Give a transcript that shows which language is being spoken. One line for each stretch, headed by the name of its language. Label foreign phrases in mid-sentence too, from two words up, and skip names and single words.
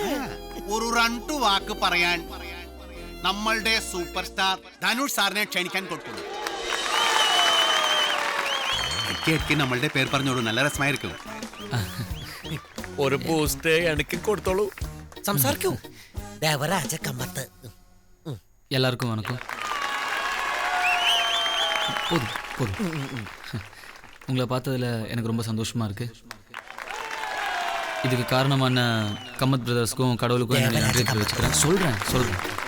Malayalam: ഒരു 2 വാക്ക് പറയാൻ നമ്മളുടെ
English: super star
Malayalam: ധനുഷ് സാറിനെ ക്ഷണിക്കാൻ കൊടുക്കുന്നു. കേക്ക് നമ്മളുടെ പേര് പറഞ്ഞോളൂ, നല്ല രസമായിരിക്കും. ഒരു പോസ്റ്റ് എനിക്ക് കൊടുത്തോളൂ. സംസാരിക്കൂ. ദേവരാജ കമ്മത്ത്.
Tamil: எல்லாருக்கும் வணக்கம். போதும். உங்களை பார்த்ததில் எனக்கு ரொம்ப சந்தோஷமாக இருக்குது. இதுக்கு காரணமான கம்மத் பிரதர்ஸ்க்கும் கடவுளுக்கும் என்னுடைய நன்றி தெரிவிச்சுக்கிறேன். சொல்கிறேன்.